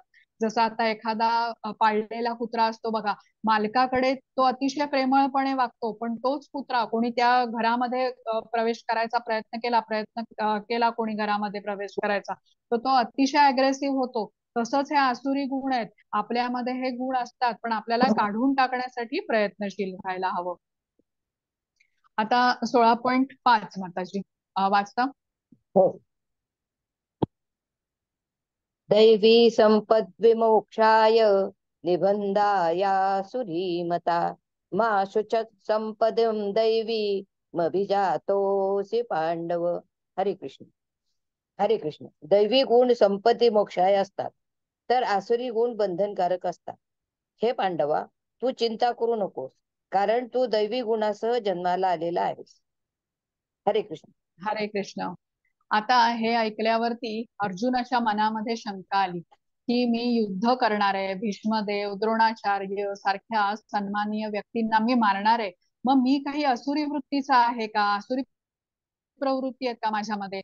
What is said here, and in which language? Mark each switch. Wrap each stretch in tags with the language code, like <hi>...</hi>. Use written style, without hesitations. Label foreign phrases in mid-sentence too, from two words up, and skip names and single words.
<mr>जसा आता एखादा पाळलेला कुत्रा असतो बघा, मालकाकडे तो अतिशय प्रेमळपणे वागतो, पण तोच कुत्रा कोणी त्या घरामध्ये प्रवेश करायचा प्रयत्न केला कोणी घरामध्ये प्रवेश करायचा, तर तो अतिशय अग्रेसिव्ह होतो. तसंच हे आसुरी गुण आहेत. आपल्यामध्ये हे गुण असतात, पण आपल्याला काढून टाकण्यासाठी प्रयत्नशील व्हायला हवं. आता 16.5 माताजी वाचता. हो.</mr> <sa>दैवी संपद्विमोक्षाय निबंधाया सुरीमता मा शुचत संपदम दैवी मभिजातोसी पांडव.</sa> <mr>हरे कृष्ण. हरे कृष्ण. दैवी गुण संपत्ती मोक्षाय असतात, तर आसुरी गुण बंधनकारक असतात. हे पांडवा, तू चिंता करू नकोस, कारण तू दैवी गुणासह जन्माला आलेला आहेस. हरे कृष्ण. हरे कृष्ण. आता हे ऐकल्यावरती अर्जुनाच्या मनामध्ये शंका आली की मी युद्ध करणार आहे, भीष्मदेव, द्रोणाचार्य सारख्या सन्माननीय व्यक्तींना मी मारणार आहे. मग मी काही असुरी वृत्तीचा आहे का? असुरी प्रवृत्ती आहेत का माझ्यामध्ये?</mr>